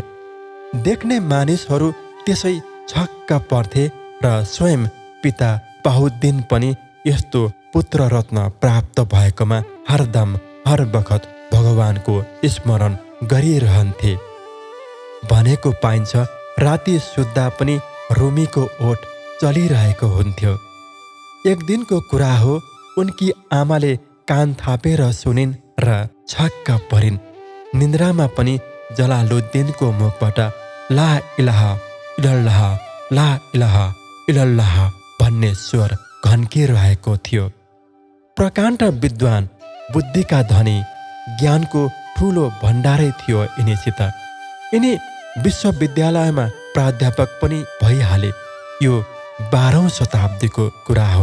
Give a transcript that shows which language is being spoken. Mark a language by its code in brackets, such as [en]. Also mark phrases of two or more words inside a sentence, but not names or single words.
[ne] देख्ने मानिसहरू त्यसै छक्क पर्थे र स्वयं पिता बाहुद्दिन पनि यस्तो पुत्र रत्न प्राप्त भएकोमा हरदम हर बखत भगवानको स्मरण गरिरहन्थे भनेको पाइन्छ। राति सुत्दा पनि रुमीको ओठ चलिरहेको हुन्थ्यो। एक दिनको कुरा हो, उनकी आमाले कान थापेर सुनिन् र छक्क परिन्। निन्द्रामा पनि जलालुद्दिनको मुखबाट [ar] لا إله إلا الله، لا إله إلا الله [ne] भन्ने स्वर घन्किरहेको थियो। प्रकाण्ड विद्वान, बुद्धिका धनी, ज्ञानको ठुलो भण्डारै थियो यिनीसित। यिनी विश्वविद्यालयमा प्राध्यापक पनि भइहाले। यो 12औं शताब्दीको कुरा हो।